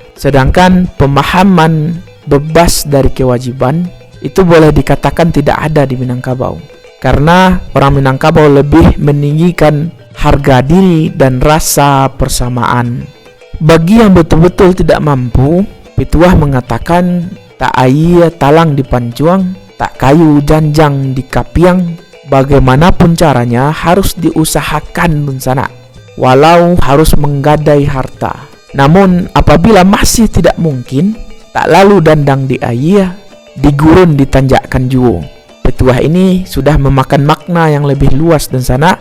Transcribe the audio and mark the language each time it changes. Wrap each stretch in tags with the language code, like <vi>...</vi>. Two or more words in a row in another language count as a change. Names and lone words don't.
<id>Sedangkan pemahaman bebas dari kewajiban itu boleh dikatakan tidak ada di Minangkabau. Karena orang Minangkabau lebih meninggikan harga diri dan rasa persamaan. Bagi yang betul-betul tidak mampu, petuah mengatakan</id> <min>tak air talang di pancuang, tak kayu janjang di kapiang.</min> <id>Bagaimanapun caranya harus diusahakan dun sana, walau harus menggadai harta. Namun apabila masih tidak mungkin,</id> <min>tak lalu dandang di air, digurun ditanjakkan juo.</min> <id>Petuah ini sudah memakan makna yang lebih luas dun sana.</id>